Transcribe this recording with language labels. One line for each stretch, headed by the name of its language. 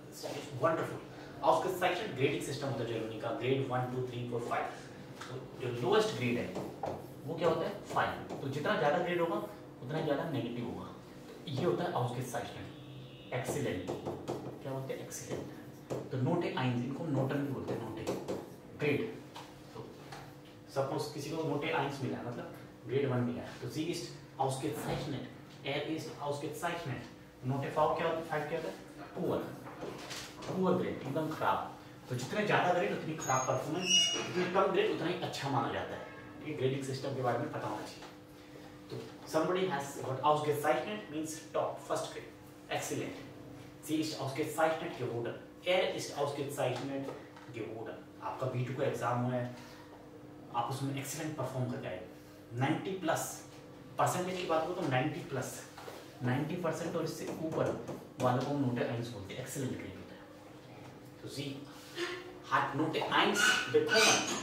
German: Das ist wonderful.
Hindi: Ausgezeichnet grading system होता है Germany का. ग्रेड 1 2 3 4 5. तो जो लोएस्ट ग्रेड है वो क्या होता है? 5. तो जितना ज़्यादा ग्रेड होगा उतना ज़्यादा नेगेटिव होगा. तो ये होता है ausgezeichnet. एक्सीलेंट. क्या बोलते हैं? एक्सीलेंट. तो नोटे आइंस, इनको नोटन भी बोलते हैं. नोटे ग्रेड. सपोज किसी को नोटे आइंस मिला है, मतलब ग्रेड 1 मिला है, तो
German: sie ist ausgezeichnet, er ist ausgezeichnet.
Hindi: नोटे 5 क्या होता है? पुअर. पुअर ग्रेड, एकदम खराब. तो जितने ज्यादा ग्रेड उतनी खराब परफॉर्मेंस, जितने कम ग्रेड उतना ही अच्छा माना जाता है. ये ग्रेडिंग सिस्टम के बारे में पता होना चाहिए.
English: तो somebody has got ausgezeichnet means top, first grade, excellent.
German: Sie ist ausgezeichnet geworden, er ist ausgezeichnet geworden.
Hindi: आपका B2 का एग्जाम हुआ है, आप उसमें एक्सीलेंट परफॉर्म करके आए. 90 प्लस परसेंटेज की बात करो तो 90 प्लस, 90% और इससे ऊपर वालों को नोटे आइंस बोलते हैं. एक्सीलेंट ग्रेड होता है.
German: तो Sie hat Note 1 bekommen.